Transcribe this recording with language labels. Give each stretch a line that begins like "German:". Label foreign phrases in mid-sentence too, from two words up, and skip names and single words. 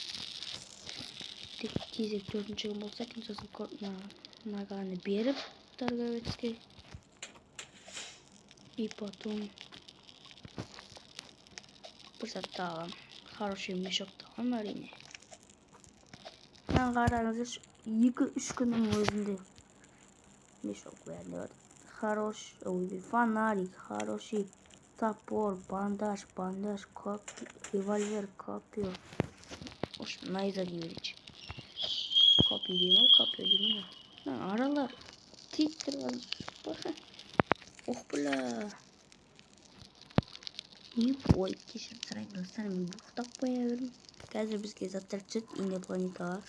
Kazakh: Тезек 4-ші күн болса екен, сосын наганы беріп торговецке. И потом бір затты алам.
Russian: Хороший мешокты
Kazakh: алам әрине. Қараңыздаршы, 2-3 күннің өзінде мешок бәрінде бар.
Russian: Хороший фонарик, хороший топор, бандаж, револьвер, копье.
Kazakh: Ош, найза деймін. Копье деймін, копье деймін. Аралар тиіп тұрған. Ох, бля. Ой, кешірім сұрайын достар, мен бұқтап қоя бердім. Қазір бізге заттар түседі, инопланеталар.